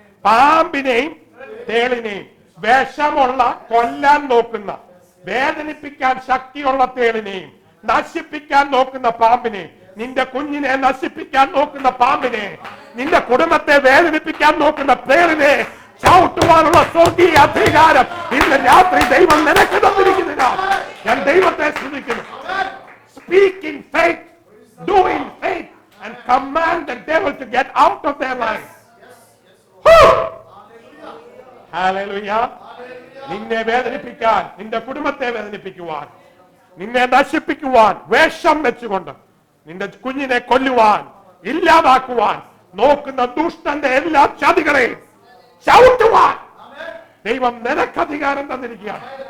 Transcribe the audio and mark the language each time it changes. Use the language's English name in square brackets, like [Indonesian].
[Malayalam] പാമ്പിനെയും തേളിനെയും, വിഷമുള്ള കൊല്ലാൻ നോക്കുന്ന, വേദനിപ്പിക്കാൻ ശക്തിയുള്ള തേളിനെയും, നശിപ്പിക്കാൻ നോക്കുന്ന പാമ്പിനെ, നിന്റെ കുഞ്ഞിനെ നശിപ്പിക്കാൻ നോക്കുന്ന പാമ്പിനെ, നിന്റെ കുടുംബത്തെ വേദനിപ്പിക്കാൻ നോക്കുന്ന തേളിനെ ചവിട്ടുവാനുള്ള സ്വർഗീയ അധികാരം ഇന്ന് രാത്രി ദൈവം നിനക്ക് തന്നിരിക്കുന്നതിനാൽ ഞാൻ ദൈവത്തെ സ്തുതിക്കുന്നു. [English] Speak in faith, do in faith, and command the devil to get out of their lives. Hallelujah. [Malayalam] നിന്നെ വേദനിപ്പിക്കാൻ, നിന്റെ കുടുംബത്തെ വേദനിപ്പിക്കുവാൻ, നിന്നെ നശിപ്പിക്കുവാൻ, വേഷം വെച്ചുകൊണ്ട് നിന്റെ കുഞ്ഞിനെ കൊല്ലുവാൻ, ഇല്ലാതാക്കുവാൻ നോക്കുന്ന ദുഷ്ടന്റെ എല്ലാ ചതികളെയും ചവിട്ടുവാൻ ദൈവം നിനക്ക് അധികാരം തന്നിരിക്കുകയാണ്.